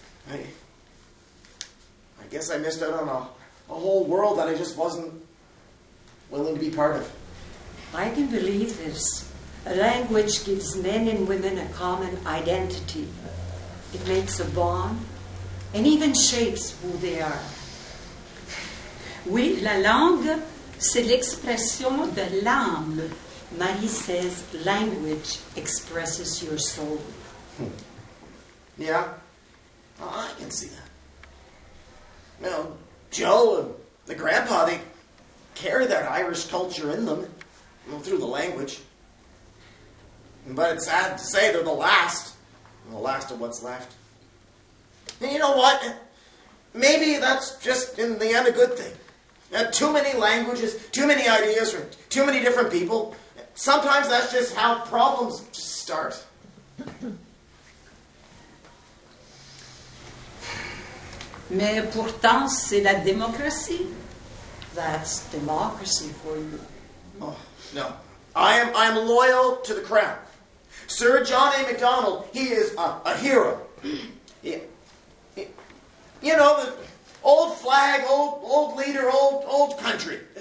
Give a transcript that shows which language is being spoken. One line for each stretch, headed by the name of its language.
English: I guess I missed out on a whole world that I just wasn't willing to be part of. I can believe this. A language gives men and women a common identity. It makes a bond and even shapes who they are.
French: Oui, la langue, c'est l'expression de l'âme.
English: Marie says language expresses your soul. Yeah, I can see that. Joe and the grandpa, they carry that Irish culture in them, through the language. But it's sad to say they're the last of what's left. And you know what? Maybe that's just, in the end, a good thing. Too many languages, too many ideas from too many different people. Sometimes that's just how problems just start.
French: Mais pourtant, c'est la démocratie.
English: That's democracy for you. Oh, no. I am loyal to the crown. Sir John A. Macdonald, he is a hero. You know, the old flag, old leader, old country.